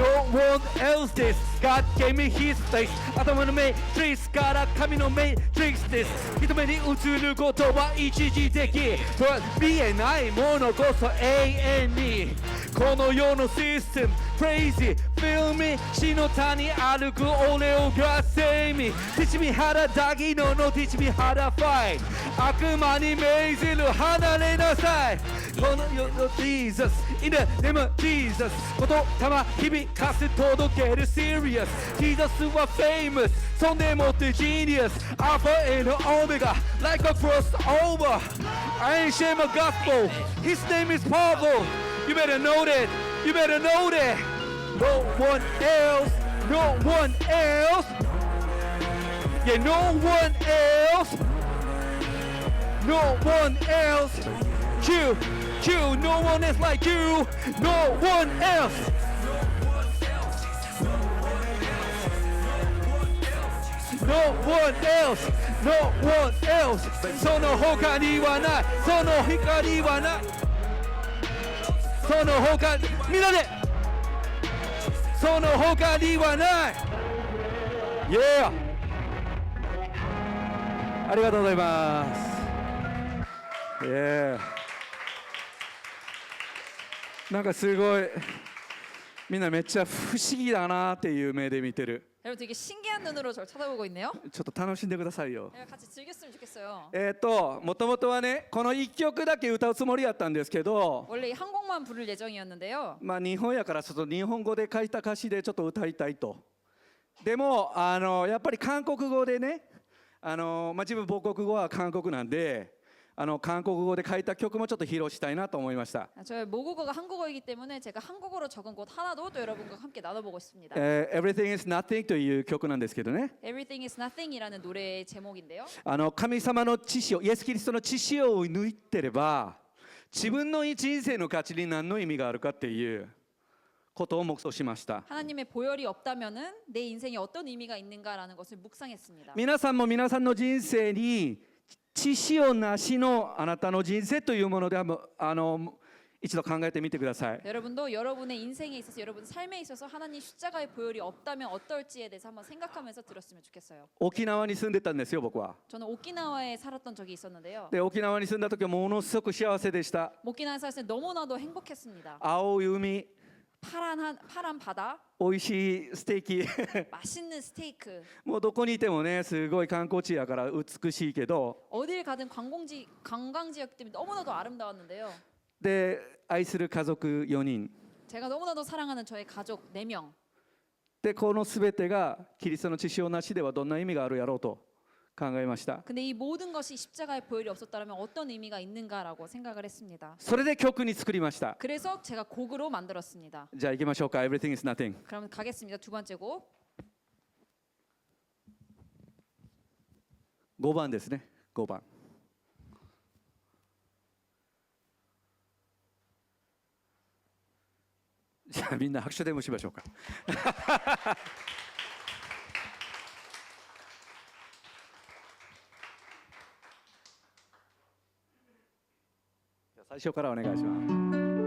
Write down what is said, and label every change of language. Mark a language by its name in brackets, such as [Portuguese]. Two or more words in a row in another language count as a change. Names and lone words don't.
[English] one else [Japanese] です [English] God gave me his face [Japanese] 頭のメイトリックスから神のメイトリックスです人目に映ることは一時的見えないものこそ永遠にこの世のシステム [English] Crazy Feel me [Japanese] 死の谷歩く俺を [English] God save me Teach me how to [Japanese] ダギノの [English] Teach me how to fight [Japanese] 悪魔に命じる離れなさいこの世の [English] Jesus In the name of Jesus [Japanese] 言霊響かせ届ける [English] Serious Jesus は famous そんでもって Genius Alpha and Omega Like a crossover I ain't shame a gospel His name is powerful You better know that You better know that No one else No one else Yeah no one else No one else You No one else like you No one else No one else No one else [Japanese] その他にはないその他にはないその他みんなでその他にはない Yeah ありがとうございます Yeah なんかすごいみんなめっちゃ不思議だなっていう目で見てる [Korean] 여러분 되게 신기한 눈으로 저를 쳐다보고 있네요. [Japanese] ちょっと楽しんでくださいよ [Korean] 같이 즐겼으면 좋겠어요. [Japanese] もともとはねこの1曲だけ歌うつもりやったんですけど [Korean] 원래 한 곡만 부를 예정이었는데요. [Japanese] まあ日本やからちょっと日本語で書いた歌詞でちょっと歌いたいとでもやっぱり韓国語でね自分母国語は韓国なんで韓国語で書いた曲もちょっと披露したいなと思いました。 [Korean] 저의 모국어가 한국어이기 때문에 제가 한국어로 적은 곳 하나도 또 여러분과 함께 나눠보고 싶습니다. [Japanese] Everything is Nothing という曲なんですけどね [Korean] Everything is Nothing이라는 노래의 제목인데요. [Japanese] 神様の知識をイエス・キリストの知識を抜いてれば自分の人生の価値に何の意味があるかっていうことを黙想しました。 [Korean] 하나님의 보혈이 없다면은 내 인생에 어떤 의미가 있는가라는 것을 묵상했습니다. [Japanese] 皆さんも皆さんの人生に血潮なしのあなたの人生というもので一度考えてみてください。 [Korean] 여러분도 여러분의 인생에 있어서 여러분 삶에 있어서 하나님 십자가의 보혈이 없다면 어떨지에 대해서 한번 생각하면서 들었으면 좋겠어요. [Japanese] 沖縄に住んでたんですよ僕は。 [Korean] 저는 오키나와에 살았던 적이 있었는데요. [Japanese] で沖縄に住んだ時はものすごく幸せでした。 [Korean] 오키나와에 살았을 때 너무나도 행복했습니다. [Japanese] 青い海、 [Korean] 파란 바다, [Japanese] 美味しいステーキ [Korean] 맛있는 스테이크. [Japanese] もうどこにいてもねすごい観光地やから美しいけど、 [Korean] 어딜 가든 관광지였기 때문에 너무나도 아름다웠는데요. [Japanese] で愛する家族4人 [Korean] 제가 너무나도 사랑하는 저의 가족 4명. [Japanese] でこの全てがキリストの血潮なしではどんな意味があるやろうと考えました。 [Korean] 근데 이 모든 것이 십자가의 보혈이 없었다면 어떤 의미가 있는가라고 생각을 했습니다. [Japanese] それで曲に作りました。 [Korean] 그래서 제가 곡으로 만들었습니다. [Japanese] じゃあ行きましょうか。 Everything is nothing。 [Korean] 그럼 가겠습니다. 두 번째 곡. [Japanese] 5 番ですね。5番。じゃあみんな拍手でもしましょうか。じゃあ最初からお願いします。